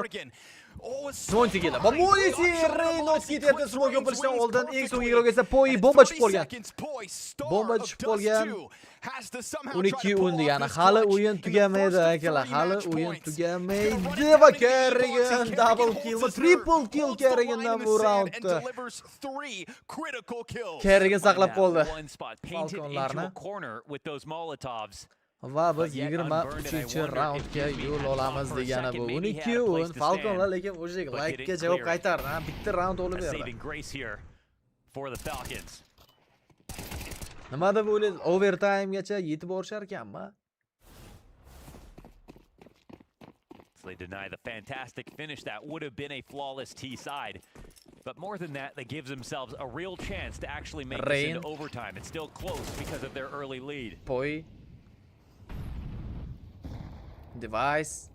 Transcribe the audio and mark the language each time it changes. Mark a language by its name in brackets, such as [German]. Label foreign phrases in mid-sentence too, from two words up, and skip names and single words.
[Uzbek] Monesy keldi. Va Monesy Reynolds ketyapti smoke yopilishdan oldin. Eng so'nggi guruhga esa Poi bomba tushib qolgan. Bomba tushib qolgan. 12 degani hali o'yin tugamaydi akalar. Hali o'yin tugamaydi va Kerrigan [English] double kill, triple kill [Uzbek] Kerrigandan bu raundda. Kerrigan saqlab qoldi Falconlarni. Va biz 23-raundga yo'l olamiz degani bu. 12 o'yin Falconlar lekin o'sha like-ga javob qaytardi. Bitta raund olib berdi. Nima deb o'ylaysiz? Overtime-gacha yetib borishar ekanmi? [English] They deny the fantastic finish that would have been a flawless T side. But more than that, they give themselves a real chance to actually make this into overtime. It's still close because of their early lead. Poi. Device.